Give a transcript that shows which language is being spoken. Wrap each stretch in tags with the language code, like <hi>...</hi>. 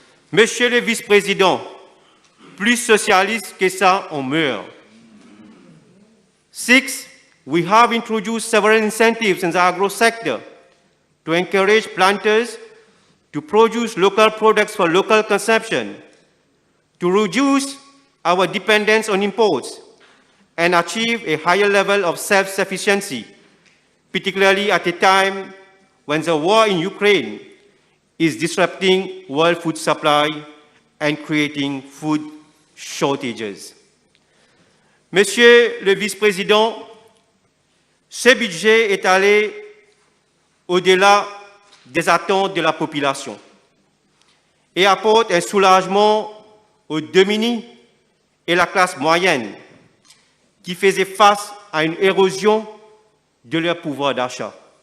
<fr>Monsieur le Vice-président, plus socialiste que ça, on meurt.</fr> <en>Six, we have introduced several incentives in the agro sector to encourage planters to produce local products for local consumption, to reduce our dependence on imports, and achieve a higher level of self-sufficiency, particularly at a time when the war in Ukraine is disrupting world food supply and creating food shortages.</en> <fr>Monsieur le Vice-président, ce budget est allé au-delà des attentes de la population et apporte un soulagement aux démunis et la classe moyenne qui faisaient face à une érosion de leur pouvoir d'achat.</fr>